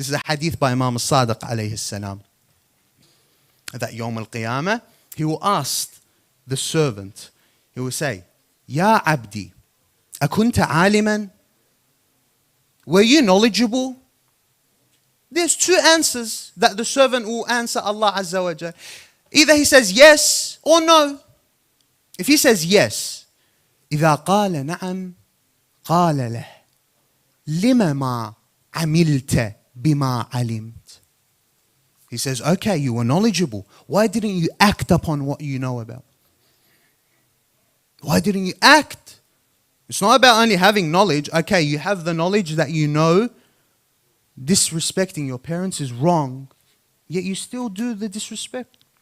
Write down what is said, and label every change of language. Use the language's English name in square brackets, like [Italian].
[English] This is a hadith by Imam al-Sadiq alayhi salam. That Yawm al-Qiyamah, he will ask the servant, he will say, [Arabic] Ya Abdi, akunta aliman? [English] Were you knowledgeable? There's two answers that the servant will answer Allah Azza wa Jal. Either he says yes or no. If he says yes, [Arabic] إذا قال نعم قال له لما ما عملت بما علمت. [English] He says, okay, you were knowledgeable. Why didn't you act upon what you know about? Why didn't you act? It's not about only having knowledge. Okay, you have the knowledge that you know disrespecting your parents is wrong, yet you still do the disrespect.